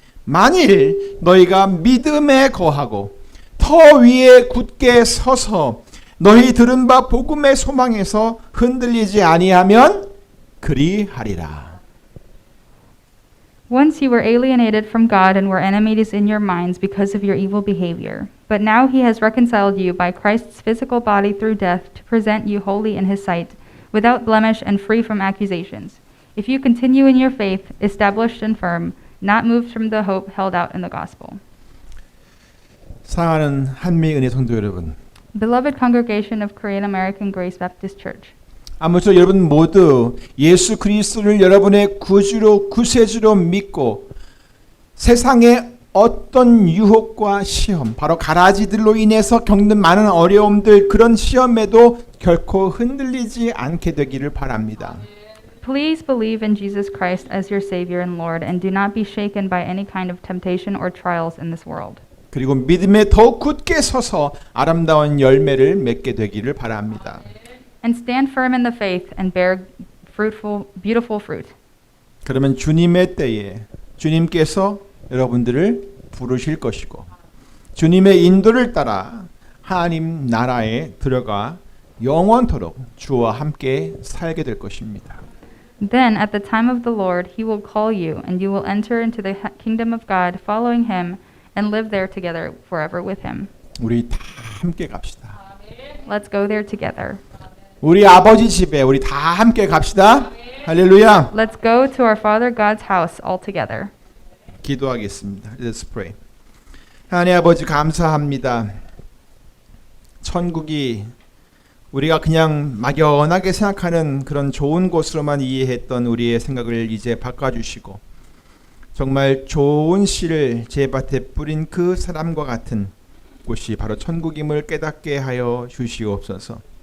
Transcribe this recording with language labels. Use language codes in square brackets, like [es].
[ko] 만일 너희가 믿음에 거하고 터 위에 굳게 서서 너희 들은 바 복음의 소망에서 흔들리지 아니하면 그리하리라. [en] Once you were alienated from God and were enemies in your minds because of your evil behavior. But now he has reconciled you by Christ's physical body through death to present you holy in his sight, without blemish and free from accusations. If you continue in your faith, established and firm, not moved from the hope held out in the gospel. [ko] 사랑하는 한미은혜 성도 여러분, [en] Beloved congregation of Korean American Grace Baptist Church. [ko] 아무쪼록 여러분 모두 예수 그리스도를 여러분의 구주로 구세주로 믿고 세상의 어떤 유혹과 시험, 바로 가라지들로 인해서 겪는 많은 어려움들, 그런 시험에도 결코 흔들리지 않게 되기를 바랍니다. [en] Please believe in Jesus Christ as your Savior and Lord and do not be shaken by any kind of temptation or trials in this world. [ko] 그리고 믿음에 더욱 굳게 서서 아름다운 열매를 맺게 되기를 바랍니다. [en] And stand firm in the faith and bear fruitful, beautiful fruit. [ko] 그러면 주님의 때에 주님께서 여러분들을 부르실 것이고 주님의 인도를 따라 하나님 나라에 들어가 영원토록 주와 함께 살게 될 것입니다. [en] Then, at the time of the Lord, he will call you, and you will enter into the kingdom of God, following him, and live there together forever with him. [ko] 우리 다 함께 갑시다. [en] Let's go there together. [ko] 우리 아버지 집에 우리 다 함께 갑시다. 할렐루야. [en] Let's go to our Father God's house all together. [ko] 기도하겠습니다. [en] Let's pray. [ko] 하나님 아버지 감사합니다. 천국이 우리가 그냥 막연하게 생각하는 그런 좋은 곳으로만 이해했던 우리의 생각을 이제 바꿔주시고 정말 좋은 씨를 제 밭에 뿌린 그 사람과 같은 곳이 바로 천국임을 깨닫게 하여 주시옵소서.